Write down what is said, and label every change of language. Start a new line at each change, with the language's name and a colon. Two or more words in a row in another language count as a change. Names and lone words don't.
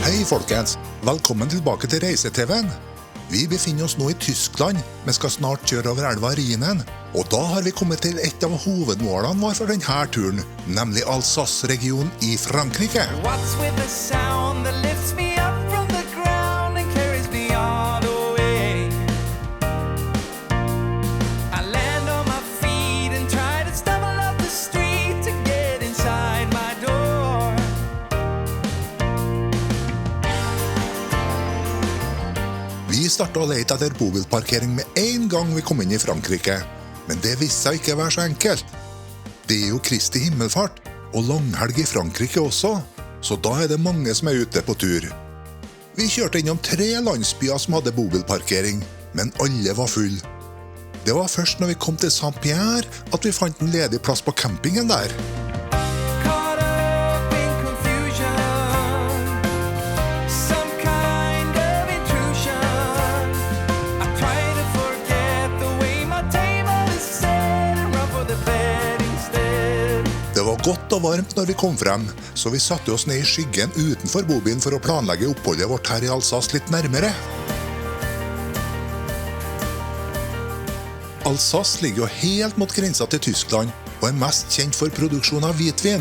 Norwegian: folkens. Velkommen tilbake til Reise-TV'en. Vi befinner oss nå i Tyskland, men skal snart kjøre over elva Rhinen. Og da har vi kommet til et av hovedmålene våre for denne turen, nemlig Alsace-regionen i Frankrike.
English: What's with the sound that lifts me up from the ground and carries me all the way? I land on my feet and try to stumble up the street to get inside my door.
Norwegian: Vi startet å lete etter bobilparkering med en gang vi kom inn i Frankrike. Men det viste seg ikke å være så enkelt. Det er jo Kristi himmelfart, og langhelg i Frankrike også, så da er det mange som er ute på tur. Vi kjørte innom 3 landsbyer som hadde bobilparkering, men alle var full. Det var først når vi kom til Saint-Pierre at vi fant en ledig plass på campingen der.
English: Caught up in confusion, some kind of intrusion. I try to forget the way my table is set and run for the bed instead.
Norwegian: Det var godt og varmt når vi kom frem, så vi satte oss ned i skyggen utenfor bobilen for å planlegge oppholdet vårt her i Alsace litt nærmere. Alsace ligger jo helt mot grensa til Tyskland, og er mest kjent for produksjon av hvitvin.